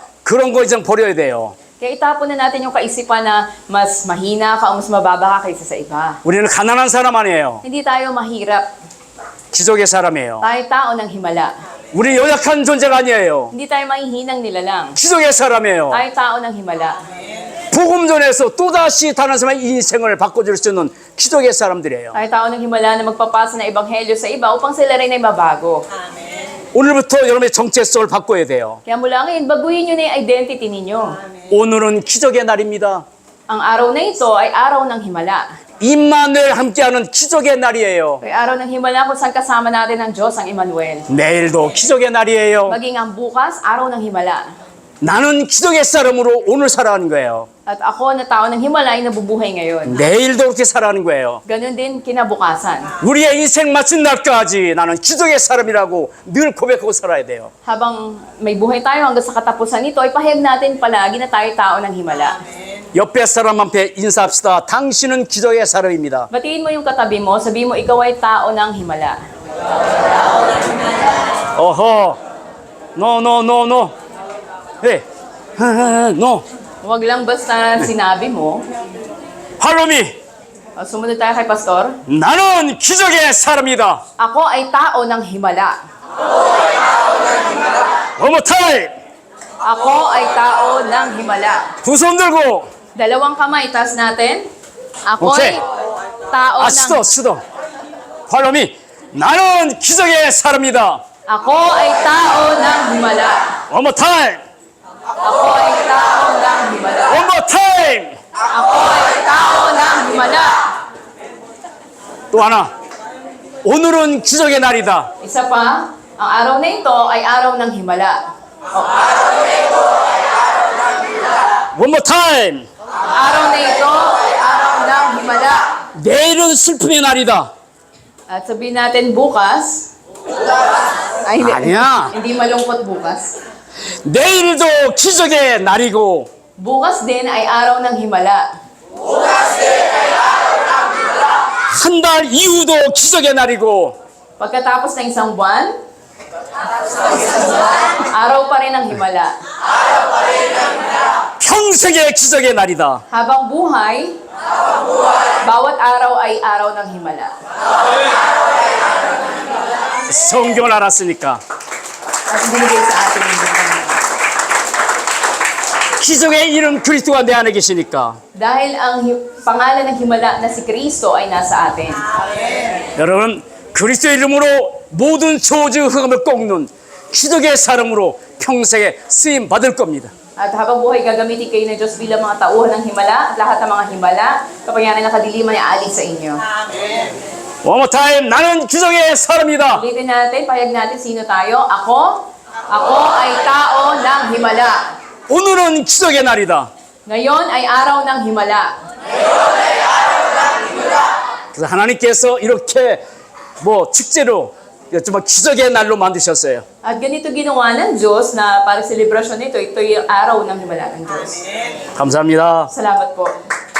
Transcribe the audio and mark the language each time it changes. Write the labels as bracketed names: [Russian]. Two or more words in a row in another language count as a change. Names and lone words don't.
[Korean] 그런 거 이제 버려야 돼요. [Filipino] Kaya itapon na natin yung kaisipan na mas mahina ka o mas mababa ka kaysa sa iba. [Korean] 우리는 가난한 사람 아니에요. [Filipino] Hindi tayo mahirap. [Korean] 기적의 사람이에요. [Filipino] Tayo tao ng himala. [Korean] 우리 연약한 존재가 아니에요. [Filipino] Hindi tayo mahihinang nilalang. [Korean] 기적의 사람이에요. [Filipino] Tayo tao ng himala. [Korean] 복음전에서 또다시 다른 사람의 인생을 바꿔줄 수 있는 기적의 사람들이에요. [Filipino] Tayo tao ng himala na magpapasa ng ebanghelyo sa iba upang sila rin ay mabago. [Korean] 오늘부터 여러분의 정체성을 바꿔야 돼요. [Filipino] Kaya mula ngayon, baguhin nyo na yung identity ninyo. [Korean] 오늘은 기적의 날입니다. [Filipino] Ang araw na ito ay araw ng himala. [Korean] 임마누엘 함께하는 기적의 날이에요. [Filipino] Ay araw ng himala kung saan kasama natin ang Diyos, ang Emmanuel. [Korean] 내일도 기적의 날이에요. [Filipino] Maging ang bukas, araw ng himala. [Korean] 나는 기적의 사람으로 오늘 살아가는 거예요. [Filipino] At ako na tao ng himala ay nabubuhay ngayon. [Korean] 내일도 그렇게 살아가는 거예요. [Filipino] Ganon din kinabukasan. [Korean] 우리의 인생 마친 날까지 나는 기적의 사람이라고 늘 고백하고 살아야 돼요. [Filipino] Habang may buhay tayo hanggang sa katapusan nito, ay pahayag natin palagi na tayo tao ng himala. [Korean] 옆에 사람한테 인사합시다. 당신은 기적의 사람입니다. [Filipino] Batiin mo yung katabi mo, sabihin mo ikaw ay tao ng himala. [Korean] 어허, no. 네, no. [Filipino] Huwag lang basta sinabi mo. [Korean] 할로미, [Filipino] Sumunod tayo kay Pastor. [Korean] 나는 기적의 사람이다. [Filipino] Ako ay tao ng himala. [English] One more time. [Filipino] Ako ay tao ng himala. [Korean] 두 손 들고. [Filipino] Dalawang kamay, taas natin. Ako Okay. ay tao ng... [Korean] 시도. 할로미, 나는 기적의 사람이다. [Filipino] Ako ay tao ng himala. [English] One more time. [Filipino] Ako ay tao ng himala. [English] One more time. [Filipino] Ako ay tao ng himala. [Korean] 또 하나. 오늘은 기적의 날이다. [Filipino] Isa pa, ang araw na ito ay araw ng himala. [English] One more time. [Filipino] araw na ito ay araw ng himala. [Korean] 내일은 슬픔의 날이다. [Filipino] At sabihin natin bukas. Ay, hindi. [Korean] 아니야. [Filipino] Hindi malungkot bukas. [Korean] 내일도 기적의 날이고 [Filipino] Bukas din ay araw ng himala. [Korean] 한 달 이후도 기적의 날이고 [Filipino] Pagkatapos ng isang buwan, araw pa rin ng himala. [Korean] 평생의 기적의 날이다. [Filipino] Habang buhay, bawat araw ay araw ng himala. [Korean] 성경을 알았으니까 [Filipino] At binigay sa atin yung Panginoon. [Korean] 기적의 이름 그리스도가 내 안에 계시니까 [Filipino] Dahil ang pangalan ng himala na si Kristo ay nasa atin. [Korean] 여러분 그리스도의 이름으로 모든 저주 흑암을 꺾는 기적의 사람으로 평생에 쓰임 받을 겁니다. [Filipino] At habang buhay, gagamitin kayo ng Diyos bilang mga tauhan ng himala at lahat ng mga himala, kapangyarihan ng kadiliman ay alis sa inyo. [English] One more time. [Korean] 나는 기적의 사람이다. [Filipino] Ulitin natin, pahayag natin sino tayo. Ako ay tao ng himala. [Korean] 오늘은 기적의 날이다. [Filipino] Ngayon ay araw ng himala. [Korean] 그래서 하나님께서 이렇게 뭐 축제로 정말 기적의 날로 만드셨어요. [Filipino] At ganito ginawa ng Diyos na para selebrasyon nito, ito yung araw ng himala ng Diyos. [Korean] 감사합니다. [Filipino] Salamat po.